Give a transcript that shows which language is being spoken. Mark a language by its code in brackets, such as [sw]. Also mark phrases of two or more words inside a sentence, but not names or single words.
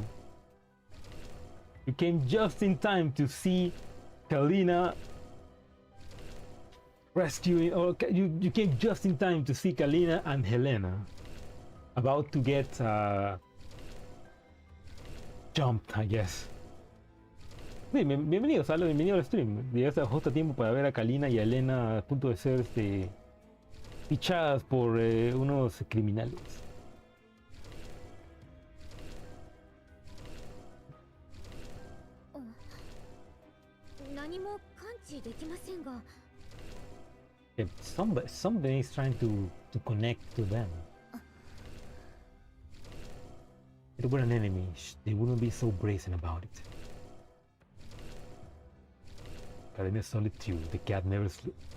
[en] You came just in time to see Kalina rescuing, or you came just in time to see Kalina and Helena about to get jumped, I guess. [es] Sí, bienvenido, Salo, bienvenido al stream. Llegaste justo a tiempo para ver a Kalina y a Helena a punto de ser fichadas por unos criminales. [ja] 何も感知できませんが。 [en] If somebody is trying to connect to them. If it were an enemy, they wouldn't be so brazen about it. Kalina's solitude, the cat never sleeps.